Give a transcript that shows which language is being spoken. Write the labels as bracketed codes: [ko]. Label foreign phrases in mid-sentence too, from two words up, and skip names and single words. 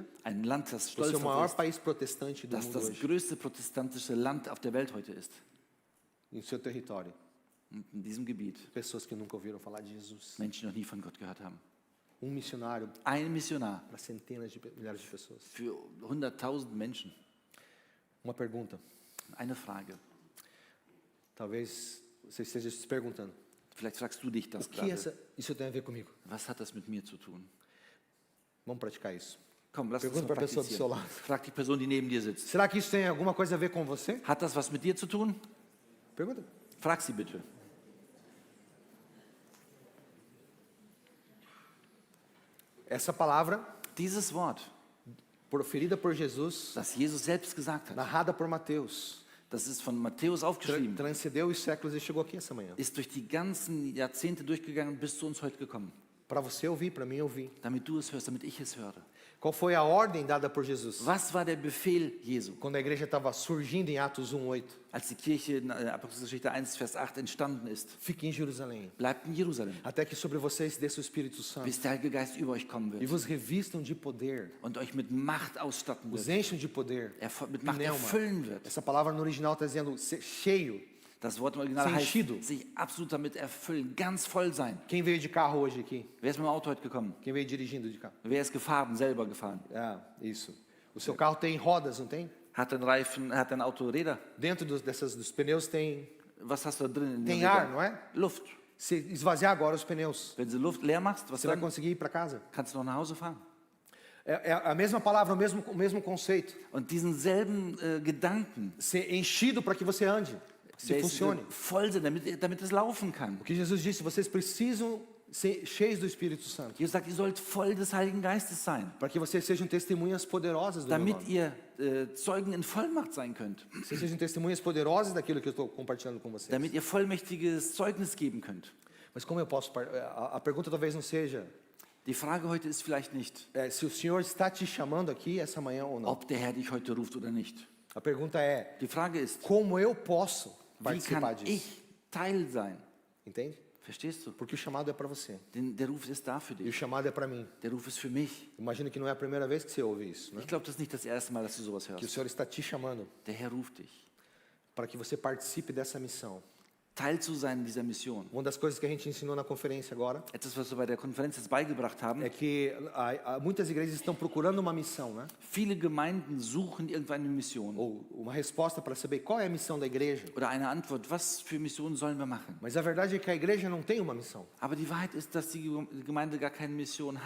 [de] Ein Land, das [pt] por [de] stolz [pt] ser o [de] darauf [pt] maior [de] ist, [pt] país protestante do [de] dass [pt] mundo [de] das [pt] hoje, [de] größte protestantische Land auf der Welt heute ist. [pt] em seu território. [de] Und in diesem Gebiet [pt] Pessoas que nunca ouviram falar de Jesus. [de] Menschen, die noch nie von Gott gehört haben. [pt] Missionário [de] Ein Missionar [pt] para centenas de milhares de pessoas. [de] für 100.000 Menschen. [pt] Uma pergunta. [de] Eine Frage. [pt] Talvez você esteja se perguntando: [de] Vielleicht fragst du dich das [pt] o que [de] gerade. [pt] isso tem a ver comigo? [de] Was hat das mit mir zu tun? [pt] Vamos praticar isso. [de] Komm, lass uns [pt] Pergunta [de] mal [pt] para a pessoa do seu [de] praktizieren. [pt] lado. [de] Frag die Person, die neben dir sitzt. [pt] Será que isso tem alguma coisa a ver com você? [de] Hat das was mit dir zu tun? [pt] Pergunta. [de] Frag sie bitte. [pt] Essa palavra, [de] Dieses Wort, [pt] proferida por Jesus, [de] das Jesus selbst gesagt hat, [pt] narrada por Mateus, [de] das ist von Matthäus aufgeschrieben, [pt] transcendeu os séculos e chegou aqui essa manhã. [de] ist durch die ganzen Jahrzehnte durchgegangen und bis zu uns heute gekommen. [pt] Para você ouvir, para mim ouvir. [de] Damit du es hörst, damit ich es höre. [pt] Qual foi a ordem dada por Jesus? [de] Was war der Befehl Jesu, [pt] Quando a igreja estava surgindo em Atos 1:8, [de] als die Kirche in Apostelgeschichte 1, Vers 8 entstanden ist? [pt] fique em Jerusalém, [de] Bleibt in Jerusalem, [pt] até que sobre vocês desça o Espírito Santo [de] bis der Heilige Geist über euch kommen [pt] e [de] wird [pt] vos revistam de poder, [de] und euch mit Macht ausstatten [pt] os [de] wird, [pt] enchem de poder. [de] mit Macht [pt] Pneuma. [de] erfüllen wird. [pt] Essa palavra no original está dizendo ser cheio. [de] Das Wort im Original heißt, [pt] Sentido. [de] sich absolut damit erfüllen, ganz voll sein. [pt] Quem veio de carro hoje aqui? [de] Wer ist mit dem Auto heute gekommen? [pt] Quem veio dirigindo de carro? [de] Wer ist gefahren, selber gefahren? [pt] Isso. O seu carro tem rodas, não tem? [de] Hat ein Reifen, hat ein Auto Räder? [pt] Dentro dos pneus tem [de] Was hast du da drin? in den [pt] tem [de] Rädern? [pt] ar, não é? [de] Luft. [pt] Se esvaziar agora os pneus, [de] Wenn du Luft leer machst, was [pt] você vai [de] dann? [pt] conseguir ir para casa. [de] Kannst du noch nach Hause fahren. [pt] É a mesma palavra, o mesmo conceito. [de] Und diesen selben Gedanken, [pt] Ser enchido para que você ande, se [de] der ist [pt] funcione. [de] voll sind, damit es laufen kann. [pt] O que Jesus disse, vocês precisam ser cheios do Espírito Santo, [de] Jesus sagt, ihr sollt voll des Heiligen Geistes sein, [pt] para que vocês sejam testemunhas poderosas do meu [de] damit [pt] nome. [de] ihr Zeugen in Vollmacht sein könnt, [pt] Vocês sejam testemunhas poderosas daquilo que eu estou compartilhando com vocês. [de] damit ihr vollmächtiges Zeugnis geben könnt. [pt] Mas como eu posso... A pergunta talvez não seja [de] Die Frage heute ist vielleicht nicht, [pt] se o Senhor está te chamando aqui essa manhã ou não. [de] ob der Herr dich heute ruft oder nicht. [pt] A pergunta é, [de] Die Frage ist, [pt] como eu posso [de] wie [pt] participar [de] kann [pt] disso? [de] ich Teil sein? [pt] Entende? [de] Verstehst du? [pt] Porque o chamado é para você. [de] Denn der Ruf ist da für [pt] E o [de] dich. [pt] chamado é para mim. [de] Der Ruf ist für mich. [pt] Imagino que não é a primeira vez que você ouve isso, né? [de] Ich glaube, das ist nicht das erste Mal, dass du sowas [pt] Que o [de] hörst. [pt] Senhor está te chamando [de] Der Herr ruft dich, [pt] para que você participe dessa missão. [de] Teil zu sein dieser Mission. [pt] Uma das coisas que a gente ensinou na conferência agora [de] Etwas, was wir bei der Konferenz jetzt beigebracht haben. [pt] é que muitas igrejas estão procurando uma missão, né? [de] Viele Gemeinden suchen irgendeine Mission [pt] Ou uma resposta para saber qual é a missão da igreja. [de] oder eine Antwort. Was für Missionen sollen wir machen? [pt] Mas a verdade é que a igreja não tem uma missão. [de] Aber die Wahrheit ist, dass die Gemeinde gar keine Mission hat.